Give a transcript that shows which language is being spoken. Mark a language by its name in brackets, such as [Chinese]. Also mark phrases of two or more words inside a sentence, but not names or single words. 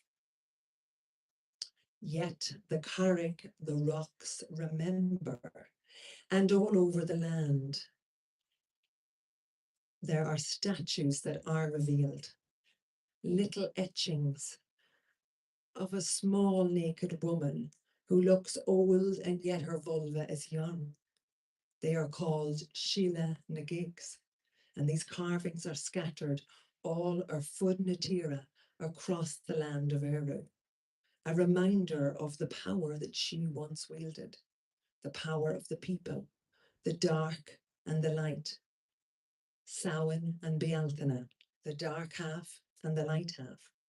[English] Yet the Carrick, the rocks remember, and all over the land there are statues that are revealed, little etchings of a small naked woman who looks old and yet her vulva is young. They are called Sheila na gigs, and these carvings are scattered all [Irish] ar fud na tíre [English] across the land of Eru, a reminder of the power that she once wielded, the power of the people, the dark and the light, Samhain and Bealtaine, the dark half and the light half.